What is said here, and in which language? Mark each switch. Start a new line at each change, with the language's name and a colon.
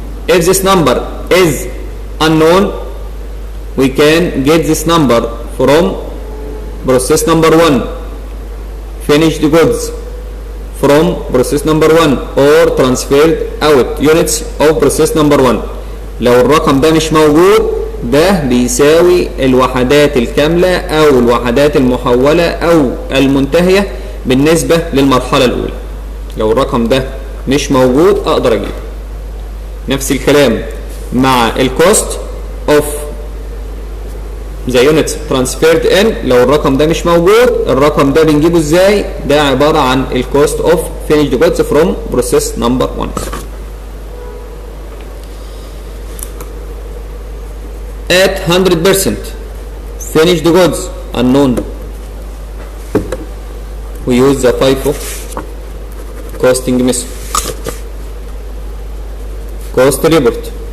English: If this number is unknown, we can get this number from process number 1, finished goods from process number 1 or transferred out units of process number 1.
Arabic: لو الرقم ده مش موجود، ده بيساوي الوحدات الكاملة أو الوحدات المحولة أو المنتهية بالنسبة للمرحلة الأولى. لو الرقم ده مش موجود أقدر أجيبه. نفس الكلام مع الكوست
English: of the units transferred in.
Arabic: لو الرقم ده مش موجود، الرقم ده بنجيبه ازاي؟ ده عبارة عن الكوست
English: of finished goods from process number 1. At 100% finished goods unknown, we use the FIFO costing method. Cost report.